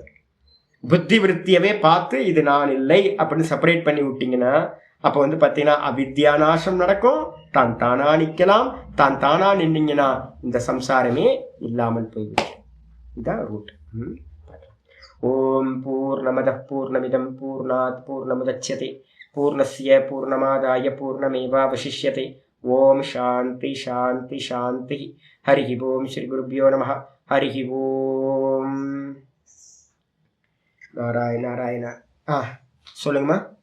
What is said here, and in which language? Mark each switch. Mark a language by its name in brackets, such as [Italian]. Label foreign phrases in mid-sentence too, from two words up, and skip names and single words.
[Tamil] புத்தி விருத்தியவே பார்த்து இது நான் இல்லை அப்படின்னு செப்பரேட் பண்ணி விட்டீங்கன்னா அப்போ வந்து பார்த்தீங்கன்னா அவித்யா நாசம் நடக்கும். தான் தானா நிற்கலாம். தான் தானா நின்னீங்கன்னா இந்த சம்சாரமே இல்லாமல் போய்விடும். [Sanskrit] இதான் ரூட். ॐ पूर्णमदः पूर्णमिदं पूर्णात् पूर्णमुदच्यते पूर्णस्य पूर्णमादाय पूर्णमेवावशिष्यते. ॐ शान्ति शान्ति शान्ति हरि ॐ श्री गुरुभ्यो नमः. हरि ॐ नारायण. [Tamil] சொல்லுங்கம்மா.